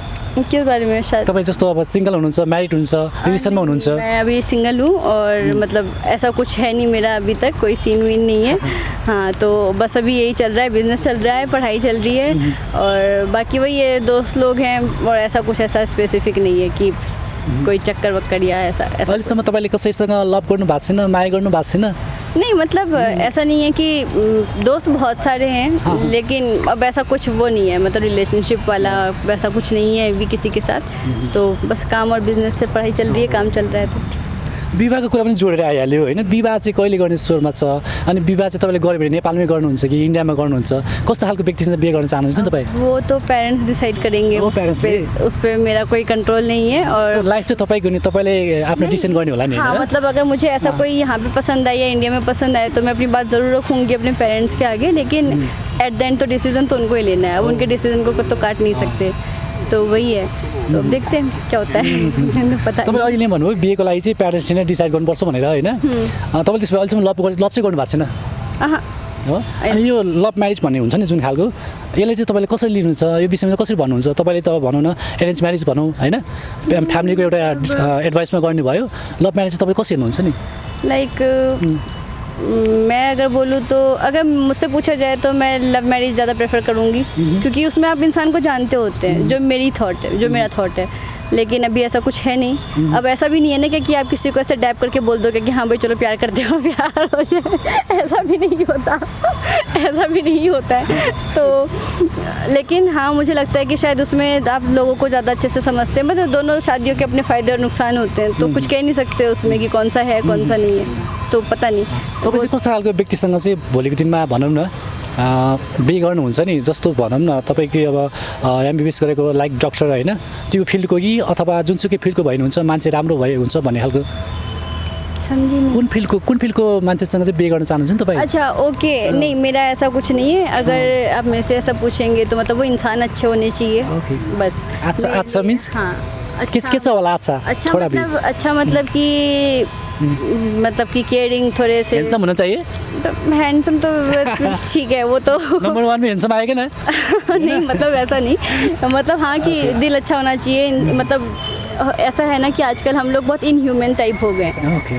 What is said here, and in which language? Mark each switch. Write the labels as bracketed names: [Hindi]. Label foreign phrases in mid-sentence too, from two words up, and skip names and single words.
[Hindi] के बारे में? शायद [Nepali] तपाईँ जस्तो अब सिंगल हुनुहुन्छ, म्यारिड हुनुहुन्छ, रिलेसनमा हुनुहुन्छ? [Hindi] मैं अभी सिंगल हूँ और मतलब ऐसा कुछ है नहीं मेरा अभी तक, कोई सीन वीन नहीं है। हाँ, तो बस अभी यही चल रहा है, बिजनेस चल रहा है, पढ़ाई चल रही है, और बाकी वही ये दोस्त लोग हैं, और ऐसा कुछ ऐसा स्पेसिफिक नहीं है कि कोई चक्कर वक्कर या ऐसा ऐसा [Nepali] अहिलेसम्म तपाईँले कसैसँग लभ गर्नु भएको छैन, माया गर्नु भएको छैन? [Hindi] नहीं, मतलब ऐसा नहीं है कि दोस्त बहुत सारे हैं, लेकिन अब ऐसा कुछ वो नहीं है, मतलब रिलेशनशिप वाला वैसा कुछ नहीं है अभी किसी के साथ। तो बस काम और बिजनेस से पढ़ाई चल रही है, काम चल रहा है। तो [Nepali] विवाहको कुरा पनि जोडेर आइहाल्यो होइन? विवाह चाहिँ कहिले गर्ने सोरमा छ? अनि विवाह चाहिँ तपाईँले गऱ्यो भने नेपालमै गर्नुहुन्छ कि इन्डियामा गर्नुहुन्छ? कस्तो खालको व्यक्तिसँग बिहे गर्न चाहनुहुन्छ तपाईँ? [Hindi] वो तो पेरेंट्स डिसाइड करेंगे, वो parents उस पे मेरा कोई कंट्रोल नहीं है। और [Nepali] लाइफ चाहिँ तपाईँको नि, तपाईँले आफ्नो डिसिसन गर्ने होला नि [Hindi] हाँ, [Nepali] होइन? [Hindi] मतलब अगर मुझे ऐसा कोई यहाँ पे पसंद आए या इंडिया में पसंद आए तो मैं अपनी बात ज़रूर रखूँगी अपने पेरेंट्स के आगे, लेकिन [English] at the end [Hindi] तो डिसीजन तो उनको ही लेना है। अब उनके डिसीजन को तो काट नहीं सकते, तो वही है। तो अब देखते हैं क्या होता है। पता [Nepali] तपाईँ अहिले नै भन्नुभयो बिहेको लागि चाहिँ प्यारेन्ट्सले नै डिसाइड गर्नुपर्छ भनेर होइन? तपाईँले त्यसमा अहिलेसम्म लभ चाहिँ गर्नु भएको छैन अहँ, हो? अनि यो [English] love marriage [Nepali] भन्ने हुन्छ नि जुन खालको, यसलाई चाहिँ तपाईँले कसरी लिनुहुन्छ? यो विषयमा चाहिँ कसरी भन्नुहुन्छ? तपाईँले त भनौँ न [English] arrange marriage [Nepali] भनौँ होइन, फ्यामिलीको एउटा एडभाइसमा गर्नुभयो, [English] love marriage [Nepali] चाहिँ तपाईँ कसरी हेर्नुहुन्छ नि? [Hindi] लाइक मैं अगर बोलूँ तो अगर मुझसे पूछा जाए तो मैं [English] love marriage [Hindi] ज़्यादा प्रेफर करूँगी, क्योंकि उसमें आप इंसान को जानते होते हैं, जो मेरी थॉट है, जो मेरा थॉट है। लेकिन अभी ऐसा कुछ है नहीं। अब ऐसा भी नहीं है ना कि आप किसी को ऐसे डैप करके बोल दोगे कि हाँ भाई चलो प्यार करते हो, प्यार हो जाए, ऐसा भी नहीं होता, ऐसा भी नहीं होता है। तो लेकिन हाँ, मुझे लगता है कि शायद उसमें आप लोगों को ज़्यादा अच्छे से समझते हैं। मतलब दोनों शादियों के अपने फ़ायदे और नुकसान होते हैं, तो कुछ कह नहीं सकते उसमें कि कौन सा है कौन सा नहीं है, तो पता नहीं। [Nepali] तपाईँ चाहिँ कस्तो खालको व्यक्तिसँग चाहिँ भोलिको दिनमा भनौँ न बिहे गर्नुहुन्छ नि, जस्तो भनौँ न तपाईँको अब एमबिबिएस गरेको लाइक डक्टर होइन, त्यो फिल्डको कि अथवा जुनसुकै फिल्डको भए हुन्छ मान्छे राम्रो भए हुन्छ भन्ने खालको कुन फिल्डको मान्छेसँग चाहिँ बिहे गर्न चाहनुहुन्छ नि तपाईँ? [Hindi] अच्छा, ओके, नहीं मेरा ऐसा कुछ नहीं है। अगर आप मेरे से ऐसा पूछेंगे तो मतलब वो इंसान अच्छे होने चाहिए, बस। अच्छा मीन्स हाँ, [Nepali] के छ होला? [Hindi] अच्छा थोड़ा भी अच्छा मतलब कि कि केयरिंग थोड़े से हैंडसम होना चाहिए। हैंडसम तो ठीक है, वो तो नंबर 1 में हैंडसम आएगा ना? नहीं, मतलब ऐसा नहीं, मतलब हाँ कि दिल अच्छा होना चाहिए। मतलब ऐसा है ना कि आजकल हम लोग बहुत [English] inhuman type [Hindi] हो गए हैं।